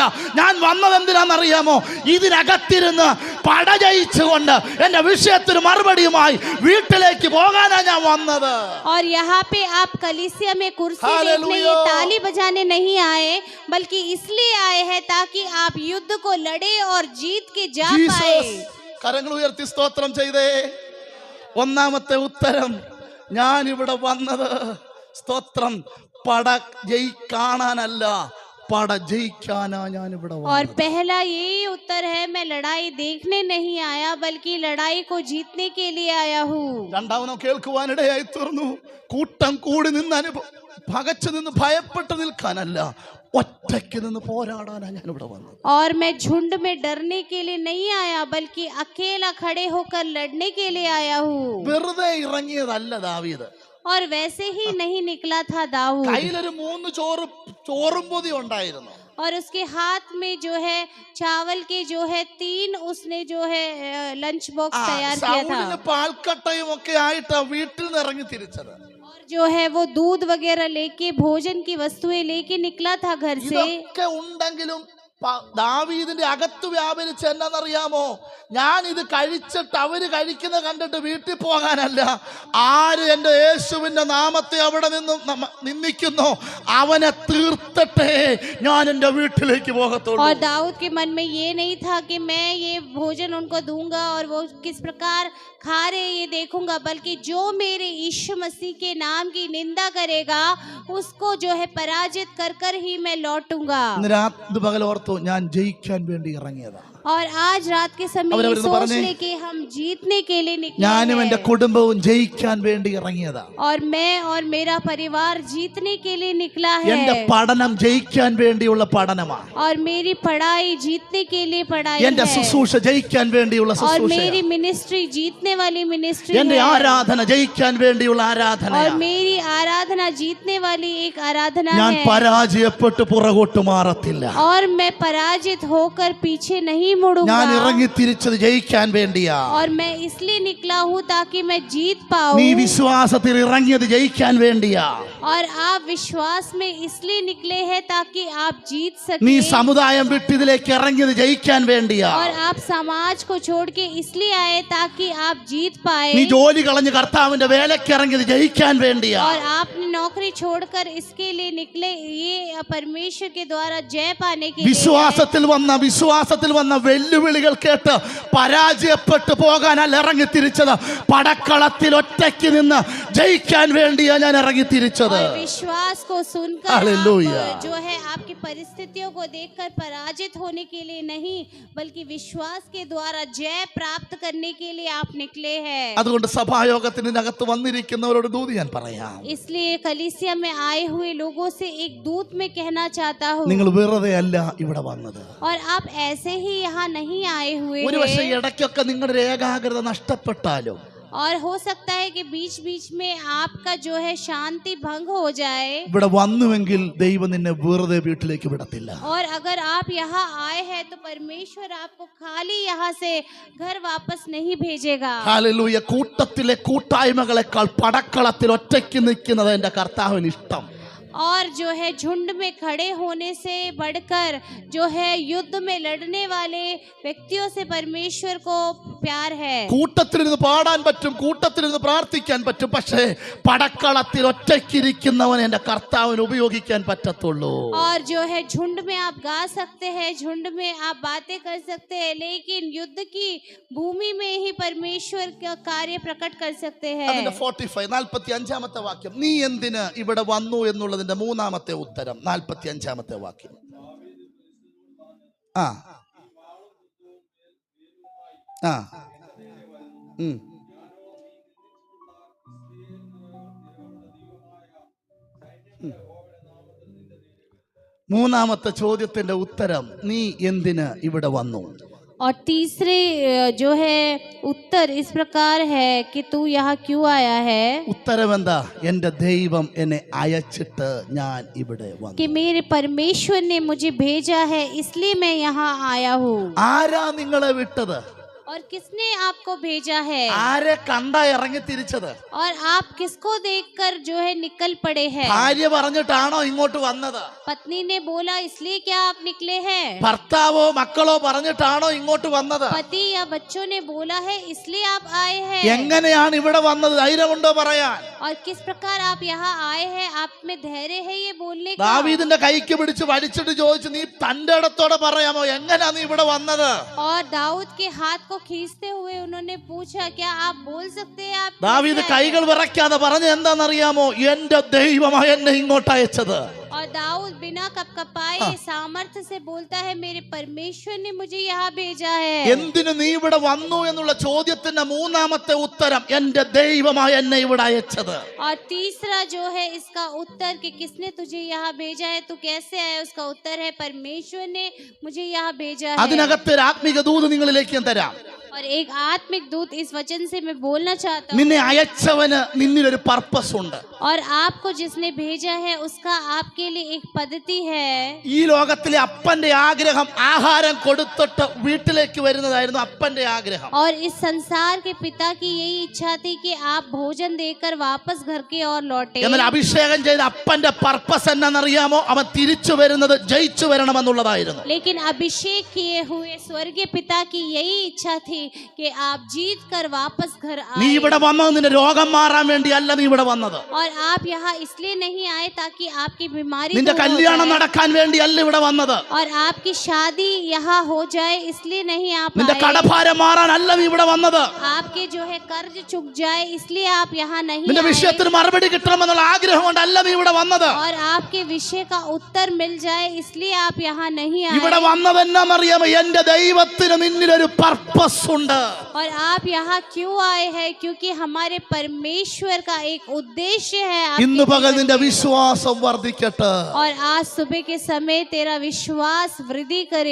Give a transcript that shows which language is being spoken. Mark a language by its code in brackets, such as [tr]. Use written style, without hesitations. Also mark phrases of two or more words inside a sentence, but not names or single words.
[ml] ഞാൻ വന്നത് എന്തിനാണെന്നറിയാമോ? ഇതിനകത്തിരുന്ന് പട ജയിച്ചുകൊണ്ട് എന്റെ വിഷയത്തിന് മറുപടിയുമായി വീട്ടിലേക്ക് പോകാനാണ് ഞാൻ വന്നത്. [hi] और यहाँ पे आप कलीसिया में कुर्सी देखने, ये ताली बजाने नहीं आए बल्कि इसलिए आए हैं ताकि आप युद्ध को लड़े और जीत के जा पाए. [ml] കരങ്ങൾ ഉയർത്തി സ്തോത്രം ചെയ്തേ. ഒന്നാമത്തെ ഉത്തരം, ഞാൻ ഇവിടെ വന്നത് സ്തോത്രം പട കാണാനല്ല, പട ജയിക്കാനാ ഞാൻ ഇവിടെ വന്നത്. [hi] और पहला यही उत्तर है, मैं लड़ाई देखने नहीं आया बल्कि लड़ाई को जीतने के लिए आया हूँ. [ml] രണ്ടാമനോ കേൾക്കുവാനിടയായി തീർന്നു. കൂട്ടം കൂടി നിന്ന് പകച്ചു നിന്ന് ഭയപ്പെട്ട് നിൽക്കാനല്ല, ഒറ്റയ്ക്ക് നിന്ന് പോരാടാനാ ഞാൻ ഇവിടെ വന്നത്. [hi] और मैं झुंड में डरने के लिए नहीं आया बल्कि अकेला खड़े होकर लड़ने के लिए आया हूँ. [ml] വെറുതെ ഇറങ്ങിയതല്ല ദാവീദ്. [hi] और वैसे ही नहीं निकला था दाऊद. [ml] കയ്യിലൊരു 3 ചോറും പൊതി ഉണ്ടായിരുന്നു. [hi] और उसके हाथ में जो है चावल के जो है 3 उसने जो है [en] lunch box [hi] तैयार किया था. [ml] സൗലിന് പാൽക്കട്ടയും ഒക്കെ ആയിട്ടാ വീട്ടിൽ നിന്ന് ഇറങ്ങി തിരിച്ചത്. [hi] और जो है वो दूध वगैरह लेके, भोजन की वस्तुएं लेके निकला था घर से. [ml] ഇതൊക്കെ ഉണ്ടെങ്കിലും ദാവീദിന്റെ അകത്ത് വ്യാപരിച്ച് എന്നറിയാമോ? ഞാൻ ഇത് കഴിച്ചിട്ട് അവര് കഴിക്കുന്ന കണ്ടിട്ട് വീട്ടിൽ പോകാനല്ല, ആര് എന്റെ യേശുവിന്റെ നാമത്തെ അവിടെ നിന്ന് നിന്ദിക്കുന്നോ അവനെ തീർത്തട്ടെ ഞാൻ എന്റെ വീട്ടിലേക്ക് പോകത്തുള്ളൂ. [hi] और दाऊद के मन में ये नहीं था कि मैं ये भोजन उनको दूंगा और वो किस प्रकार खा रहे ये देखूंगा, बल्कि जो मेरे यीशु मसीह के नाम की निंदा करेगा उसको जो है पराजित कर कर ही मैं लौटूंगा. [ml] രാത്രി പകൽ ഓർത്തു, ഞാൻ ജയിക്കാൻ വേണ്ടി ഇറങ്ങിയതാ. [hi] और आज रात के समय ये सोच ले कि हम जीतने के लिए निकले [ml] ഞാനും എന്റെ കുടുംബവും ജയിക്കാൻ വേണ്ടി ഇറങ്ങിയതാ. [hi] और मैं और मेरा परिवार जीतने के लिए निकला [ml] എന്റെ [hi] है. [ml] പഠനം ജയിക്കാൻ വേണ്ടിയുള്ള പഠനമാണ്. [hi] और मेरी पढ़ाई जीतने के लिए पढ़ाई [ml] എന്റെ [hi] है. [ml] ശുശ്രൂഷ ജയിക്കാൻ വേണ്ടിയുള്ള [hi] और [ml] ശുശ്രൂഷ. [hi] मेरी मिनिस्ट्री जीतने वाली मिनिस्ट्री [ml] എന്റെ [hi] है. [ml] ആരാധന ജയിക്കാൻ വേണ്ടിയുള്ള ആരാധന. [hi] और मेरी आराधना जीतने वाली एक आराधना [ml] ഞാൻ [hi] है. [ml] പരാജയപ്പെട്ട് പുറകോട്ട് മാറത്തില്ല. [hi] और मैं पराजित होकर पीछे नहीं मुड़ूंगा. [ml] ഞാൻ ഇറങ്ങി തിരിച്ചത് ജയിക്കാൻ വേണ്ടിയാ. [hi] और मैं इसलिए निकला हूँ ताकि मैं जीत पाऊँ. [ml] നീ വിശ്വാസത്തിൽ ഇറങ്ങിയത് ജയിക്കാൻ വേണ്ടിയാ. [hi] और आप विश्वास में इसलिए निकले हैं ताकि आप जीत [ml] നീ [hi] सके. [ml] സമുദായം വിട്ടിതിലേക്ക് ഇറങ്ങിയത് ജയിക്കാൻ വേണ്ടിയാ. [hi] और आप समाज को छोड़ के इसलिए आए ताकि आप जीत पाए. [ml] നീ ജോലി കളഞ്ഞ് കർത്താവിന്റെ വേലയ്ക്ക് ഇറങ്ങിയത് ജയിക്കാൻ വേണ്ടിയാ. [hi] और आपने नौकरी छोड़कर इसके लिए निकले, ये परमेश्वर के द्वारा जय पाने के लिए. [ml] വിശ്വാസത്തിൽ വന്ന വെല്ലുവിളികൾ കേട്ട് പരാജയപ്പെട്ടു പോകാനല്ല ഇറങ്ങി തിരിച്ചത്, പടക്കളത്തിൽ ഒറ്റയ്ക്ക് നിന്ന് ജയിക്കാൻ വേണ്ടിയാ ഞാൻ ഇറങ്ങി തിരിച്ചത്. [hi] और विश्वास को सुनकर हालेलुया. आप जो है आपकी परिस्थितियों को देखकर पराजित होने के लिए नहीं बल्कि विश्वास के द्वारा जय प्राप्त करने के लिए आप निकले हैं. [ml] അതുകൊണ്ട് സഭായോഗത്തിനകത്ത് വന്നിരിക്കുന്നവരോട് ദൂത് ഞാൻ പറയാം. [hi] इसलिए कलीसिया में आए हुए लोगों से एक दूत में कहना चाहता हूँ. [ml] നിങ്ങൾ വെറുതെ അല്ല ഇവിടെ വന്നത്. [hi] और आप ऐसे ही यहाँ नहीं आए हुए [ml] ഒരു പക്ഷേ [hi] हैं. [ml] ഇടയ്ക്കൊക്കെ നിങ്ങളുടെ ഏകാഗ്രത നഷ്ടപ്പെട്ടാലും, [hi] और हो सकता है कि बीच बीच में आपका जो है शांति भंग हो जाए. [ml] ഇവിടെ വന്നുവെങ്കിൽ ദൈവം നിന്നെ വെറുതെ വീട്ടിലേക്ക് വിടത്തില്ല. [hi] और अगर आप यहाँ आए हैं तो परमेश्वर आपको खाली यहाँ से घर वापस नहीं भेजेगा. [ml] ഹല്ലേലൂയ. കൂട്ടത്തിലെ കൂട്ടായ്മകളെക്കാൾ പടക്കളത്തിൽ ഒറ്റയ്ക്ക് നിൽക്കുന്നത് എന്റെ കർത്താവിന് ഇഷ്ടം. [hi] और जो है झुंड में खड़े होने से बढ़कर जो है युद्ध में लड़ने वाले व्यक्तियों से परमेश्वर को प्यार है। [ml] കൂട്ടത്തിലിരുന്ന് പാടാൻ പറ്റും, കൂട്ടത്തിലിരുന്ന് പ്രാർത്ഥിക്കാൻ പറ്റും, പക്ഷേ പടക്കളത്തിൽ ഒറ്റയ്ക്കിരിക്കുന്നവൻ എന്റെ കർത്താവിന് ഉപയോഗിക്കാൻ പറ്റത്തുള്ളൂ. [hi] और जो है झुंड में आप गा सकते हैं, झुंड में आप बातें कर सकते हैं, लेकिन युद्ध की भूमि में ही परमेश्वर का कार्य प्रकट कर सकते हैं। [ml] അതിന്റെ 45 വാക്യം, നീ എന്തിന് ഇവിടെ വന്നു എന്നുള്ളതിന്റെ മൂന്നാമത്തെ ഉത്തരം. 45 വാക്യം. ആ ആ മൂന്നാമത്തെ ചോദ്യത്തിന്റെ ഉത്തരം, നീ എന്തിന് ഇവിടെ വന്നു. [hi] और तीसरे जो है उत्तर इस प्रकार है कि तू यहाँ क्यों आया है। [ml] ഉത്തരം എന്താ? എന്റെ ദൈവം എന്നെ അയച്ചിട്ട് ഞാൻ ഇവിടെ വന്നു. [hi] कि मेरे परमेश्वर ने मुझे भेजा है, इसलिए मैं यहाँ आया हूँ। [ml] ആരാ നിങ്ങളെ വിട്ടത്? [hi] और किसने आपको भेजा है? [ml] ആരെ കണ്ടാ ഇറങ്ങി തിരിച്ചത്? [hi] और आप किसको देखकर जो है निकल पड़े हैं? [ml] ഭാര്യ പറഞ്ഞിട്ടാണോ ഇങ്ങോട്ട് വന്നത്? [hi] पत्नी ने बोला इसलिए क्या आप निकले हैं? [ml] ഭർത്താവോ മക്കളോ പറഞ്ഞിട്ടാണോ ഇങ്ങോട്ട് വന്നത്? [hi] पति या बच्चों ने बोला है इसलिए आप आए हैं? [ml] എങ്ങനെയാണ് ഇവിടെ വന്നത്? ധൈര്യമുണ്ടോ പറയാൻ? [hi] और किस प्रकार आप यहाँ आए हैं? आप में धैर्य है ये बोलने का? [ml] ദാവീദിന്റെ കൈക്ക് പിടിച്ച് വലിച്ചിട്ട് ചോദിച്ചു, നീ തന്റെ ഇടത്തോടെ പറയാമോ എങ്ങനെയാ നീ ഇവിടെ വന്നത്? [hi] और दाऊद के हाथ को खींचते हुए उन्होंने पूछा, क्या आप बोल सकते हैं आप? [ml] ദാവീദ് കൈകൾ വിറയ്ക്കാതെ പറഞ്ഞത് എന്താണെന്നറിയാമോ? എന്റെ ദൈവമാണ് എന്നെ ഇങ്ങോട്ട് അയച്ചത്. [hi] और दाऊद बिना कपकपाए सामर्थ्य से बोलता है, मेरे परमेश्वर ने मुझे यहाँ भेजा है। [ml] എന്തിനു നീ ഇവിടെ വന്നു എന്നുള്ള ചോദ്യത്തിന്റെ മൂന്നാമത്തെ ഉത്തരം, എന്റെ ദൈവമാണ് എന്നെ ഇവിടെ അയച്ചത്. [hi] और तीसरा जो है इसका उत्तर कि किसने तुझे यहाँ भेजा है, तू कैसे आया, उसका उत्तर है परमेश्वर ने मुझे यहाँ भेजा है। [ml] അതിനകത്ത് ഒരു ആത്മീക ദൂത് നിങ്ങളിലേക്ക് ഞാൻ തരാം. [hi] और एक आत्मिक दूत इस वचन से मैं बोलना चाहता हूँ। [ml] നിന്നെ അയച്ചവന് നിന്നിലൊരു പർപ്പസ് ഉണ്ട്. [hi] और आपको जिसने भेजा है उसका आपके लिए एक पद्धति है। [ml] ഈ ലോകത്തിലെ അപ്പന്റെ ആഗ്രഹം ആഹാരം കൊടുത്തിട്ട് വീട്ടിലേക്ക് വരുന്നതായിരുന്നു അപ്പന്റെ ആഗ്രഹം. [hi] और इस संसार के पिता की यही इच्छा थी कि आप भोजन देकर वापस घर की ओर लौटे। [ml] എന്നാൽ അഭിഷേകം ചെയ്ത അപ്പന്റെ പർപ്പസ് എന്നാണെന്നറിയാമോ? അവൻ തിരിച്ചു വരുന്നത് ജയിച്ചു വരണമെന്നുള്ളതായിരുന്നു. [hi] लेकिन अभिषेक किए हुए स्वर्गीय पिता की यही इच्छा थी कि आप जीत कर वापस घर [ml] നീ [hi] आए। [ml] ഇവിടെ വന്നത് നിന്റെ രോഗം മാറാൻ വേണ്ടിയല്ല നീ ഇവിടെ വന്നത്. [hi] और आप यहाँ इसलिए नहीं आए ताकि आपकी बीमारी [ml] നിന്റെ [hi] दूर हो [ml] കല്യാണം [hi] जाए। [ml] നടക്കാൻ വേണ്ടിയല്ല ഇവിടെ വന്നത്. [hi] और आपकी शादी यहाँ हो जाए इसलिए नहीं आप [ml] നിന്റെ [hi] आए। [ml] കടഭാരം മാറാനല്ല നീ ഇവിടെ വന്നത്. [hi] आपके जो है कर्ज चुक जाए इसलिए आप यहाँ नहीं [ml] നിന്റെ [hi] आए। [ml] വിഷയത്തിന് മറുപടി കിട്ടണമെന്നുള്ള ആഗ്രഹം കൊണ്ടല്ല നീ ഇവിടെ വന്നത്. [hi] और आपके विषय का उत्तर मिल जाए इसलिए आप यहाँ नहीं आए। [ml] ഇവിടെ വന്നത് എന്നാണെന്നറിയാമോ? എന്റെ ദൈവത്തിന് നിന്നിലൊരു പർപ്പസ് ഉണ്ട്. [hi] और आप यहाँ क्यों आए हैं? क्योंकि हमारे परमेश्वर का एक उद्देश्य है आपके [ml] ഇന്ന് പകൽ [hi] जीवन [ml] നിന്റെ [hi] में। [ml] വിശ്വാസം വർദ്ധിക്കട്ടെ. [hi] और आज सुबह के समय तेरा विश्वास वृद्धि करे।